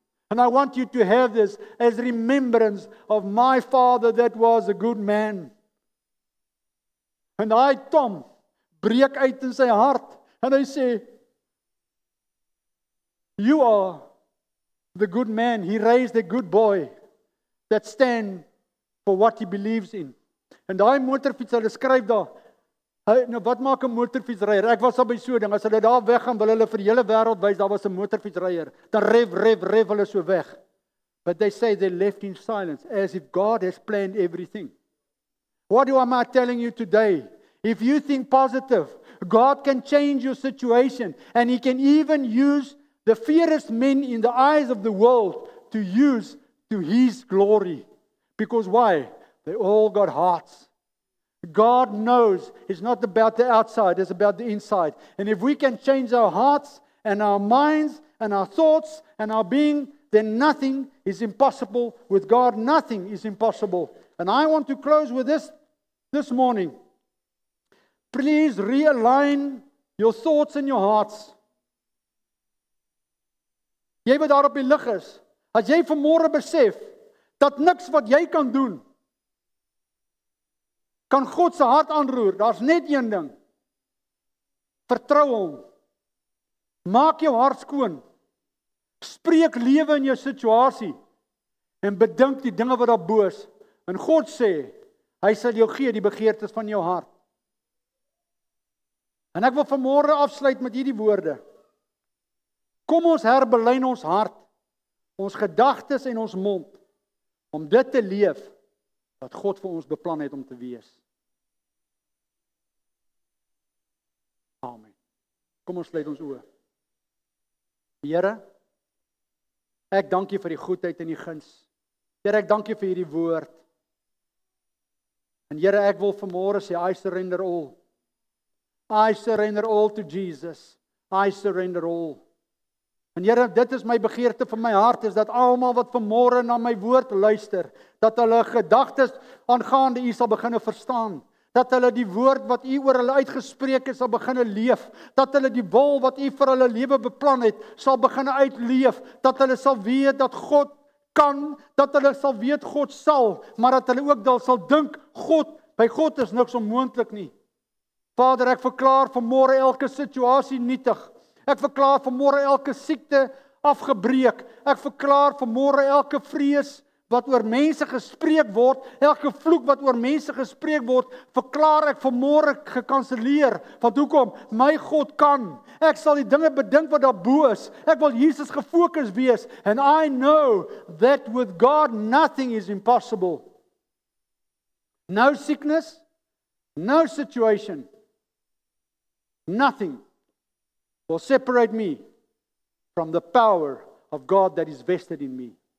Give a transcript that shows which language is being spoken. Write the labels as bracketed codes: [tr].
[en] And I want you to have this as remembrance of my father that was a good man. [af] En hy Tom breek uit in sy hart en hy sê, [en] you are the good man. He raised a good boy that stand for what he believes in. [af] En daai motorfiets, hulle skryf daar, nou wat maak 'n motorfietsryer? Ek was al by so ding, as hulle daar weggaan, wil hulle vir die hele wêreld wys, daar was 'n motorfietsryer. Dan rev hulle so weg. [en] But they say they left in silence, as if God has planned everything. What am I telling you today? If you think positive, God can change your situation, and He can even use the fiercest men in the eyes of the world to use to His glory. Because why? They all got hearts. God knows it's not about the outside, it's about the inside. And if we can change our hearts and our minds and our thoughts and our being, then nothing is impossible with God. Nothing is impossible. And I want to close with this morning. Please realign your thoughts and your hearts. [af] Jy wat daar op die lig is, as jy vanmôre besef dat niks wat jy kan doen kan God se hart aanroer, daar's net een ding. Vertrou hom. Maak jou hart skoon. Spreek lewe in jou situasie en bedink die dinge wat daar bo is. En God sê, hy sal jou gee die begeertes van jou hart. En ek wil vanmôre afsluit met hierdie woorde. Kom ons herbelyn ons hart, ons gedagtes en ons mond, om dit te leef wat God vir ons beplan het om te wees. Amen. Kom ons sluit ons oë. Here, ek dank U vir die goedheid en die guns. Here, ek dank U vir hierdie woord. En Here, ek wil vanmôre sê, [en] I surrender all. I surrender all to Jesus. I surrender all. [af] En Here, dit is my begeerte van my hart, is dat almal wat vanmôre na my woord luister, dat hulle gedagtes aangaande U sal begine verstaan. Dat hulle die woord wat U oor hulle uitgespreek het, sal begine leef. Dat hulle die wil wat U vir hulle lewe beplan het, sal begine uitleef. Dat hulle sal weet dat God kan, dat hulle sal weet God sal, maar dat hulle ook sal dink, by God is niks onmoontlik nie. Vader, ek verklaar vanmôre elke situasie nietig. Ek verklaar vanmôre elke siekte afgebreek. Ek verklaar vanmôre elke vrees wat oor mense gespreek word, elke vloek wat oor mense gespreek word, verklaar ek vanmôre gekanselleer. Want hoekom? My God kan. Ek sal die dinge bedink wat daar bo is. Ek wil Jesus gefokus wees. [en] And I know that with God nothing is impossible. No sickness, no situation, nothing will separate me from the power of God that is vested in me.